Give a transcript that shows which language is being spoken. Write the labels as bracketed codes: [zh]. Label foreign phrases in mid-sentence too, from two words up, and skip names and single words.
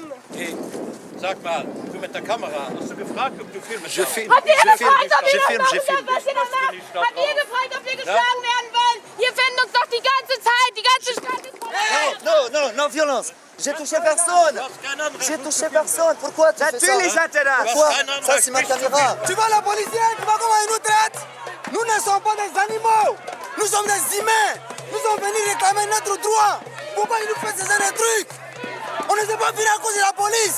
[de] Hey, sag mal, du mit der Kamera, hast du gefragt, ob du filmst? Habt ihr gefragt, ob wir das machen, was ihr noch macht? Habt ihr gefragt, ob wir geschlagen werden wollen? Ihr findet uns doch die ganze Zeit, die ganze Stadt ist vorbei! [fr] Non, violence. J'ai touché personne. Pourquoi tu fais ça? Pourquoi? Ça, c'est ma caméra. Tu vois la policier, tu vois comment ils nous traitent? Nous ne sommes pas des animaux. Nous sommes des humains. Nous sommes venus réclamer notre droit. Pourquoi ils nous font ce genre de trucs? On ne s'est pas venus à cause de la police.